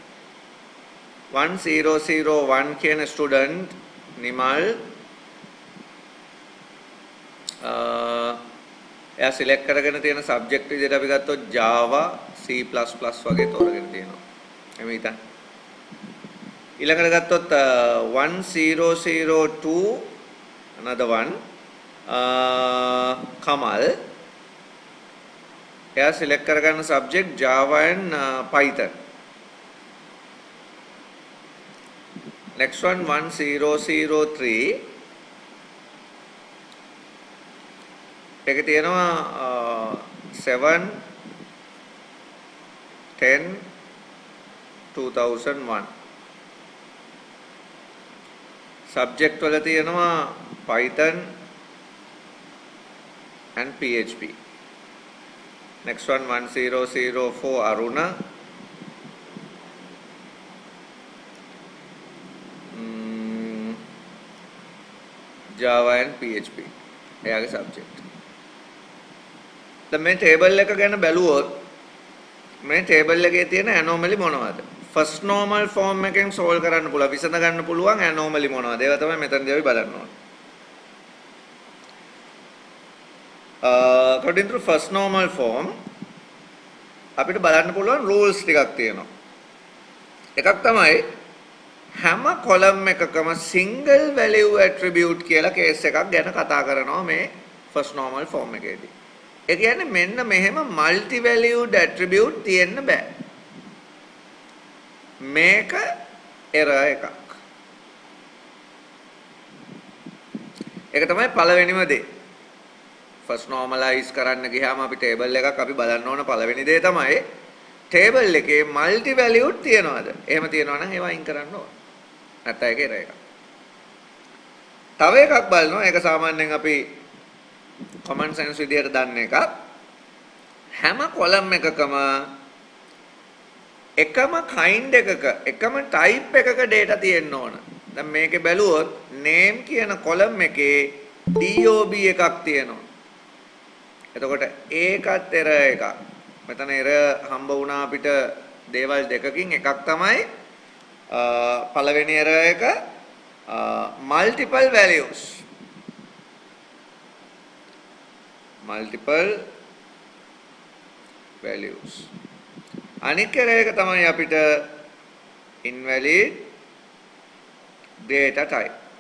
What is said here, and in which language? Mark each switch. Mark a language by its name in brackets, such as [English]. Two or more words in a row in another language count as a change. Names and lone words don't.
[Sinhala] 1001 කියන student නිමල් එයා select කරගෙන තියෙන subject විදිහට අපි ගත්තොත් Java C++ වගේ තෝරගෙන තියෙනවා. එමෙ හිතන්න. ඊළඟට ගත්තොත් 1002 [English] another one [Sinhala] Kamal එයා select කරගන්න subject Java and Python. [English] Next one [Sinhala] 1003 එකේ තියෙනවා 7 10 2001 subject වල තියෙනවා Python and PHP. [English] Next one 1004 Aruna Java and PHP. [Sinhala] එයාගේ subject. දැන් මේ table එක ගැන බැලුවොත් මේ table එකේ තියෙන anomaly මොනවද? [English] first normal form [Sinhala] එකෙන් solve කරන්න පුළුවන්. විසඳ ගන්න පුළුවන් anomaly මොනවද? ඒවා තමයි මෙතනදී අපි බලන්න ඕනේ. [English] According to first normal form [Sinhala] අපිට බලන්න පුළුවන් rules ටිකක් තියෙනවා. එකක් තමයි හැම column එකකම [English] single value attribute [Sinhala] කියලා case එකක් ගැන කතා කරනවා මේ [English] first normal form [Sinhala] එකේදී. ඒ කියන්නේ මෙන්න මෙහෙම [English] multi valued attribute [Sinhala] තියෙන්න බෑ. මේක error එකක්. ඒක තමයි පළවෙනිම දේ. first normalize කරන්න ගියාම අපි table එකක් අපි බලන්න ඕන පළවෙනි දේ තමයි table එකේ [English] multi valued [Sinhala] තියනවාද? එහෙම තියනවා නම් ඒවා අයින් කරන්න ඕන. නැත්නම් ඒක error එකක්. තව එකක් බලනවා. ඒක සාමාන්‍යයෙන් අපි [English] common sense [Sinhala] විදියට දන්න එකක්. හැම column එකකම එකම kind එකක එකම type එකක data තියෙන්න ඕන. දැන් මේකේ බැලුවොත් name කියන column එකේ DOB එකක් තියෙනවා. එතකොට ඒකත් error එකක්. මෙතන error හම්බ වුණා අපිට දේවල් දෙකකින්. එකක් තමයි පළවෙනි error එක [English] multiple values. Multiple values. [Sinhala] අනික එක තමයි අපිට [English] invalid data type.